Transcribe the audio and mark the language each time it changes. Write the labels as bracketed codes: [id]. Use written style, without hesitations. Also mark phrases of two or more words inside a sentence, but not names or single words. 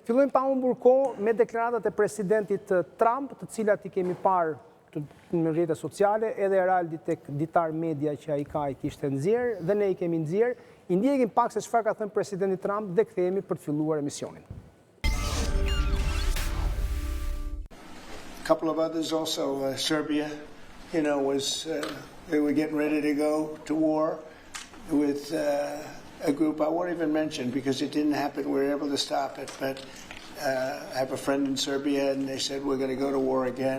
[sq] Fillojmë pa humbur kohë me deklaratat e presidentit Trump, të cilat I kemi parë në rrjetet sociale, edhe Heraldi tek ditar media që ai ka I kishte nxjerr dhe ne I kemi nxjerr. I ndjekim pak se çfarë ka thënë presidenti Trump dhe kthehemi për të filluar emisionin. [en] A couple of others also, Serbia, they were getting ready to go to war with a group I won't even mention because it didn't happen. We were able to stop it, but I have a friend in Serbia and they said we're going to go to war again.